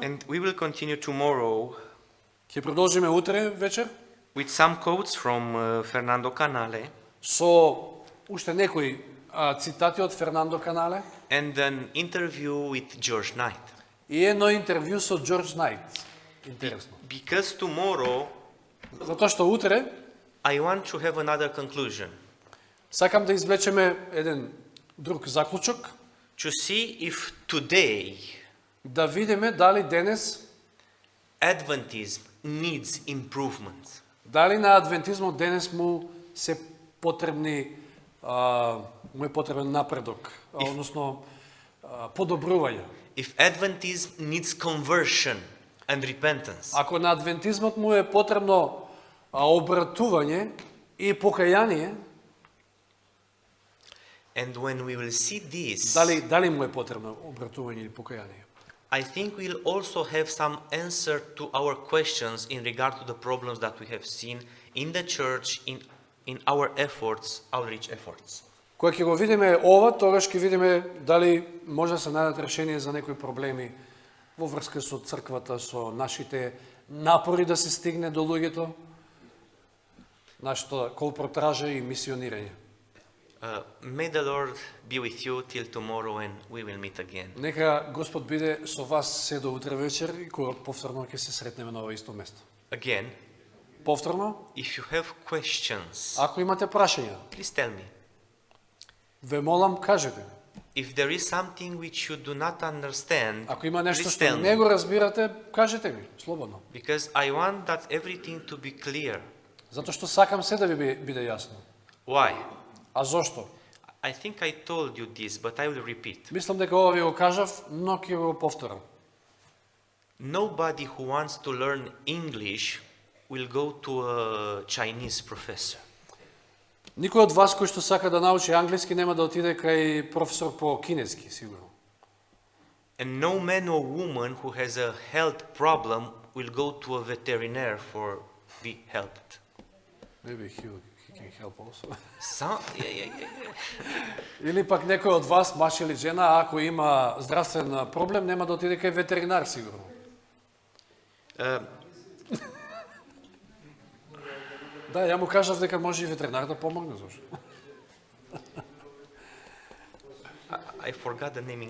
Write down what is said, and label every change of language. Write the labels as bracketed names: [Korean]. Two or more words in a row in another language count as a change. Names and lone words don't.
[English] and we will continue tomorrow [Macedonian] Ќе продолжиме утре вечер [English] with some quotes from Fernando Canale [Macedonian] со уште некои цитати од Фернандо Канале [English] and an interview with George Knight. [Macedonian] и едно интервју со Џорџ Најт. Интересно. [English] Because tomorrow [Macedonian] Затоа што утре [English] I want to have another conclusion. [Macedonian] сакам да извлечеме еден друг заклучок, [English] To see if today [Macedonian] да видиме дали денес, [English] Adventism needs improvement. [Macedonian] дали на адвентизмот денес му се потребни, му е потребен напредок, односно подобрување. [English] If Adventism needs conversion and repentance. [Macedonian] Ако на адвентизмот му е потребно обратување и покаяние, [English] And when we will see this, [Macedonian] дали му е потребно обратување или покаяние? [English] I think we'll also have some answer to our questions in regard to the problems that we have seen in the church, in our efforts, outreach efforts. [Macedonian] Кога ќе го видиме ова, тогаш ќе видиме дали може да се најдат решение за некои проблеми во врска со црквата, со нашите напори да се стигне до луѓето, нашата колпортража и мисионирање. [English] May the Lord be with you till tomorrow and we will meet again. [Macedonian] Нека Господ биде со вас се до утре вечер и кога повторно ќе се сретнеме на ова исто место. [English] Again, [Macedonian] Повторно, [English] if you have questions, [Macedonian] ако имате прашања, [English] please tell me. [Macedonian] ве молам, кажете. [English] If there is something which you do not understand, [Macedonian] Ако има нешто [English] please [Macedonian] што [English] tell [Macedonian] не [English] me. [Macedonian] го разбирате, кажете ми, слободно. [English] Because I want that everything to be clear. [Macedonian] Затоа што сакам се да ви биде јасно. [English] Why? [Macedonian] А зошто? [English] I think I told you this, but I will repeat. [Macedonian] Мислам дека ова ви го кажав, но ќе го повторам. [English] Nobody who wants to learn English will go to a Chinese professor. [Macedonian] Никој од вас кој што сака да научи англиски нема да отиде кај професор по кинески, сигурно. [English] And no man or woman who has a health problem will go to a veterinarian for be helped. Maybe he can help also. Yeah. [Macedonian] Или пак некој од вас, маж или жена, ако има здравствен проблем, нема да отиде кај ветеринар, сигурно. Да, ја му кажав дека може и ветеринар да помогне, зашто. [English] I forgot the naming.